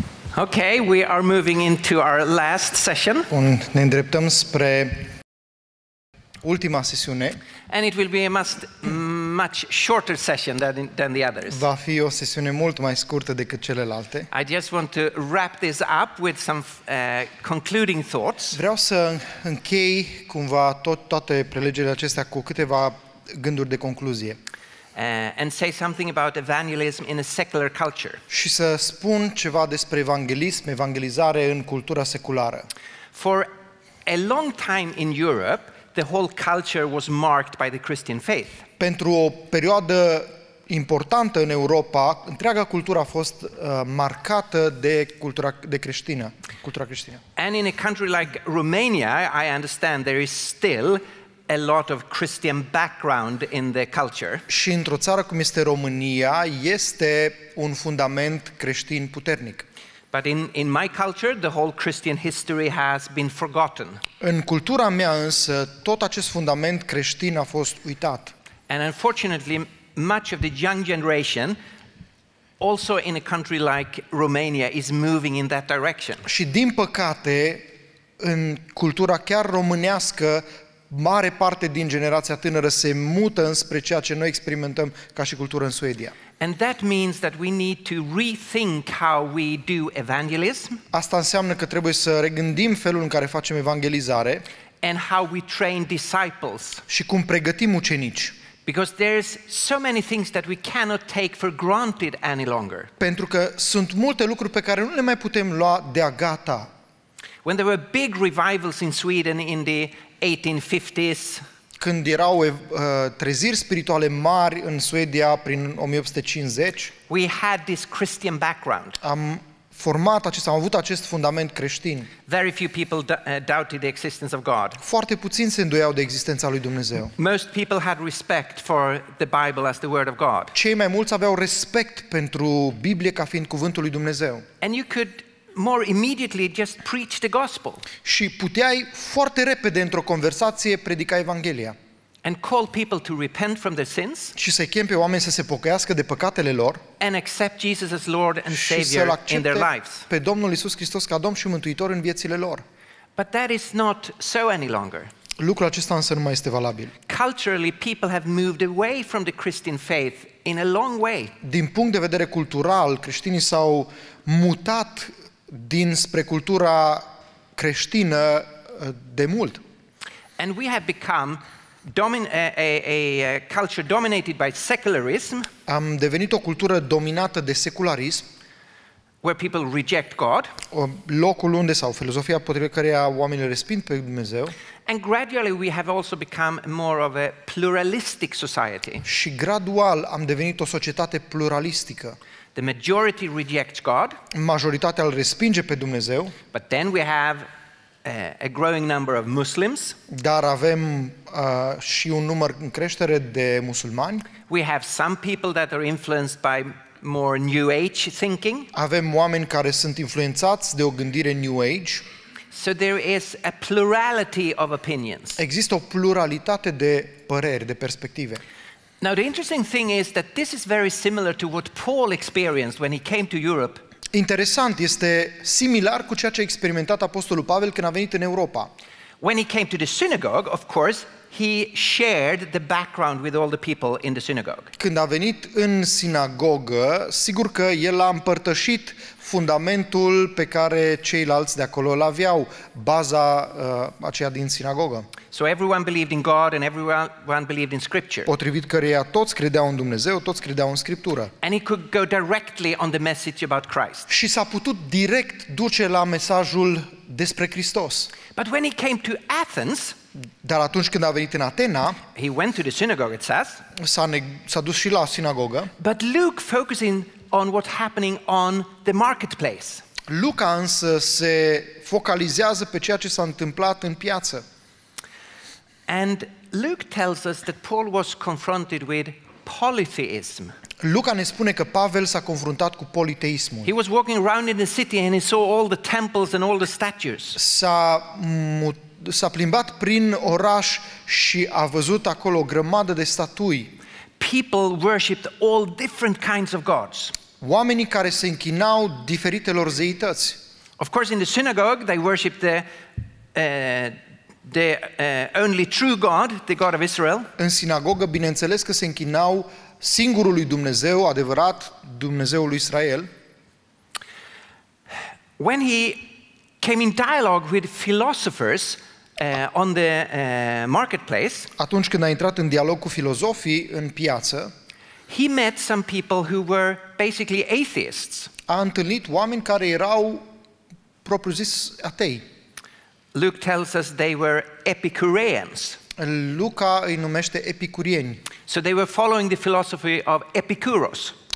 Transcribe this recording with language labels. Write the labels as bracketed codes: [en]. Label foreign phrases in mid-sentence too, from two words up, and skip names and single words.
[en] Okay, we are moving into our last session. [ro] Ne îndreptăm spre ultima sesiune. [en] And it will be a much shorter session than the others. [ro] Va fi o sesiune mult mai scurtă decât celelalte. [en] I just want to wrap this up with some concluding thoughts. [ro] Vreau să închei cumva toate prelegerile acestea cu câteva gânduri de concluzie. [en] And say something about evangelism in a secular culture. [ro] Și să spun ceva despre evanghelism, evangelizare în cultura seculară. [en] For a long time in Europe, the whole culture was marked by the Christian faith. [ro] Pentru o perioadă importantă în Europa, întreaga cultură a fost marcată de cultura creștină. [en] And in a country like Romania, I understand there is still a lot of Christian background in the culture. [ro] Și într-o țară cum este România, este un fundament creștin puternic. [en] But in my culture, the whole Christian history has been forgotten. [ro] În cultura mea însă, tot acest fundament creștin a fost uitat. [en] And unfortunately, much of the young generation, also in a country like Romania, is moving in that direction. [ro] Și din păcate, în cultura chiar românească, mare parte din generația tânără se mută înspre ceea ce noi experimentăm ca și cultură în Suedia. [en] And that means that we need to rethink how we do evangelism. [ro] Asta înseamnă că trebuie să regândim felul în care facem evangelizare [en] And how we train disciples. [ro] Și cum pregătim ucenici. [en] Because there's so many things that we cannot take for granted any longer. [ro] Pentru că sunt multe lucruri pe care nu le mai putem lua de-a gata. [en] When there were big revivals in Sweden in the 1850s, [ro] când erau treziri spirituale mari în Suedia prin 1850, [en] we had this Christian background. [ro] Am avut acest fundament creștin. [en] Very few people doubted the existence of God. [ro] Foarte puțini se îndoiau de existența lui Dumnezeu. [en] Most people had respect for the Bible as the word of God. [ro] Cei mai mulți aveau respect pentru Biblie ca fiind cuvântul lui Dumnezeu. [en] And you could more immediately just preach the gospel. [ro] Și puteai foarte repede într-o conversație predica Evanghelia. [en] And call people to repent from their sins. [ro] Și să chem pe oameni să se pocăiască de păcatele lor. [en] And accept Jesus as Lord and Savior in their lives. [ro] Pe Domnul Iisus Hristos ca Domn și Mântuitor în viețile lor. [en] But that is not so any longer. [ro] Lucrul acesta însă nu mai este valabil. [en] Culturally, people have moved away from the Christian faith in a long way. [ro] Din punct de vedere cultural, creștinii s-au mutat dinspre cultura creștină de mult. [en] And we have become a culture dominated by secularism. [ro] Am devenit o cultură dominată de secularism. [en] Where people reject God. [ro] Locul unde sau filozofia potrivit căreia oamenii resping pe Dumnezeu. [en] And gradually we have also become more of a pluralistic society. [ro] Și gradual am devenit o societate pluralistică. [en] The majority rejects God. [ro] Majoritatea îl respinge pe Dumnezeu. [en] But then we have a growing number of Muslims. [ro] Dar avem și un număr în creștere de musulmani. [en] We have some people that are influenced by more New Age thinking. [ro] Avem oameni care sunt influențați de o gândire New Age. [en] So there is a plurality of opinions. [ro] Există o pluralitate de păreri, de perspective. [en] Now the interesting thing is that this is very similar to what Paul experienced when he came to Europe. [ro] Interesant, este similar cu ceea ce a experimentat apostolul Pavel când a venit în Europa. [en] When he came to the synagogue, of course, he shared the background with all the people in the synagogue. [ro] Când a venit în sinagogă, sigur că el a împărtășit fundamentul pe care ceilalți de acolo îl aveau, baza aceea din sinagogă. [en] So everyone believed in God and everyone believed in Scripture. [ro] Potrivit căreia toți credeau în Dumnezeu, toți credeau în Scriptură. [en] And he could go directly on the message about Christ. [ro] Și s-a putut direct duce la mesajul despre Hristos. [en] But when he came to Athens, [ro] dar atunci când a venit în Atena, [en] he went to the synagogue, it says. [ro] S-a dus și la sinagogă. [en] But Luke focusing on what's happening on the marketplace. [ro] Luca însă se focalizează pe ceea ce s-a întâmplat în piață. [en] And Luke tells us that Paul was confronted with polytheism. [ro] Luca ne spune că Pavel s-a confruntat cu politeismul. [en] He was walking around in the city and he saw all the temples and all the statues. [ro] S-a plimbat prin oraș și a văzut acolo o grămadă de statui. [en] People worshipped all different kinds of gods. [ro] oamenii care se închinau diferitelor zeități. [en] Of course, in the synagogue, they worshipped the only true God, the God of Israel. [ro] În sinagogă, bineînțeles că se închinau singurului Dumnezeu, adevărat, Dumnezeul lui Israel. [en] When he came in dialogue with philosophers on the marketplace, [ro] Atunci când a intrat în dialog cu filozofii în piață, [en] he met some people who were basically atheists. [ro] a întâlnit oameni care erau, propriu-zis, atei. [en] Luke tells us they were Epicureans. [ro] Luca îi numește epicurieni. [en] So they were following the philosophy of Epicurus.